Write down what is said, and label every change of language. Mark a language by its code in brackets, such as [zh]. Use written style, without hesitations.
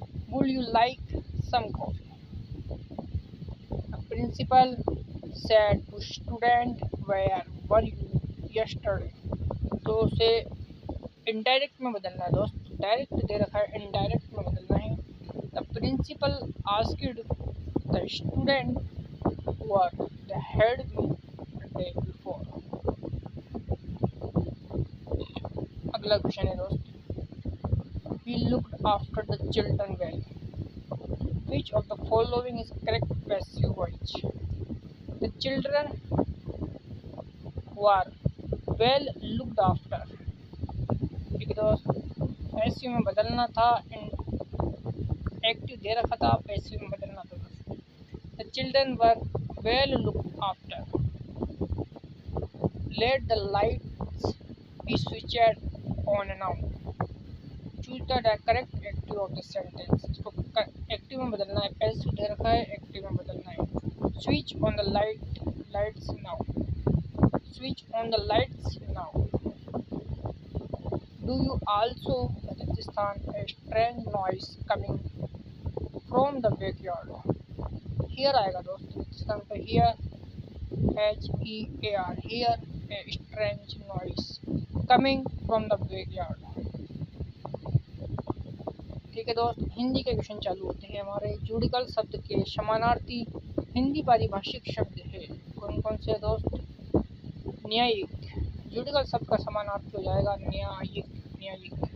[en] Would you like some coffee. Principal said to student where were you yesterday, [hi] तो उसे indirect में बदलना है दोस्त। डायरेक्ट दे रखा है, इनडायरेक्ट में बदलना है। [en] The principal asked the student where the had day before. [hi] अगला क्वेश्चन है दोस्त, [en] We looked after the children well. Which of the following is correct passive voice? The children were well looked after. [hi] ठीक है दोस्त, passive में बदलना था, active दे रखा था, पैसिव में बदलना था दोस्त। [en] The children were well looked after. Let the lights be switched on now. Choose the correct active of the sentence. [hi] इसको एक्टिव में बदलना है, पैसिव दे रखा है, एक्टिव में बदलना है। [en] Switch on the lights now. Switch on the lights now. Do you also स्थान a strange noise coming from the backyard. Hear [hi] आएगा दोस्त, स्थान पर [en] Hear HEAR, hear a strange noise coming from the backyard। [hi] ठीक है दोस्त, हिंदी के question चालू होते हैं हमारे। जुडिकल शब्द के समानार्थी हिंदी पारिभाषिक शब्द है। कौन कौन से दोस्त? न्यायिक। जुडिकल शब्द का समानार्थी हो जाएगा न्यायिक।